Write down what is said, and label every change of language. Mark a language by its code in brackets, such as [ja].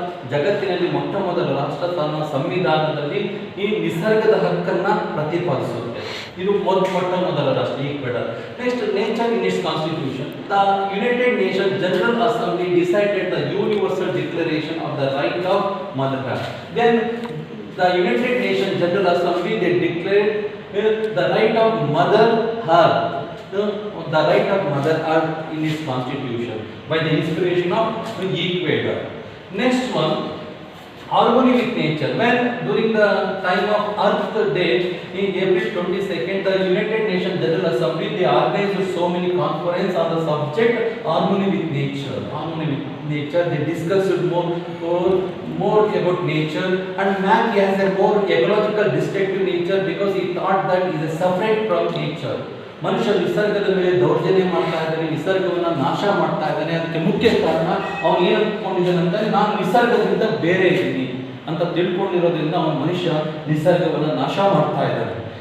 [kn] ಜಗತ್ತಿನಲ್ಲಿ ಮೊಟ್ಟ ಮೊದಲ ರಾಷ್ಟ್ರ ತನ್ನ ಸಂವಿಧಾನದಲ್ಲಿ ಈ ನಿಸರ್ಗದ ಹಕ್ಕನ್ನ ಪ್ರತಿಪಾದಿಸುತ್ತೆ. ಇದು ಮೊಟ್ಟ ಮೊದಲ ರಾಷ್ಟ್ರ Ecuador. [en] Next nature in its constitution. The United Nation General Assembly decided the universal declaration of the right of mother tongue. Then the United Nations General Assembly, they declared the right of Mother Earth, the right of Mother Earth in its constitution by the inspiration of Equator. Next one, harmony with nature. When during the time of Earth Day in April 22nd, the United Nations General Assembly, they organized so many conferences on the subject harmony with nature. Harmony with nature. They discussed more about nature, and man has a more ecological destructive nature because he thought that he is separate from nature. [kn] ಮನುಷ್ಯ ನಿಸರ್ಗದ ಮೇಲೆ ದೌರ್ಜನ್ಯ ಮಾಡ್ತಾ ಇದ್ದಾನೆ, ನಿಸರ್ಗವನ್ನು ನಾಶ ಮಾಡ್ತಾ ಇದ್ದಾನೆ. ಅದಕ್ಕೆ ಮುಖ್ಯ ಕಾರಣ ಅವನು ಏನು ಅಂದ್ಕೊಂಡಿದ್ದಾನೆ ಅಂತ, ನಾನು ನಿಸರ್ಗದಿಂದ ಬೇರೆ ಇದ್ದೀನಿ ಅಂತ ತಿಳ್ಕೊಂಡಿರೋದ್ರಿಂದ ಅವನು ಮನುಷ್ಯ ನಿಸರ್ಗವನ್ನು ನಾಶ ಮಾಡ್ತಾ ಇದ್ದಾನೆ.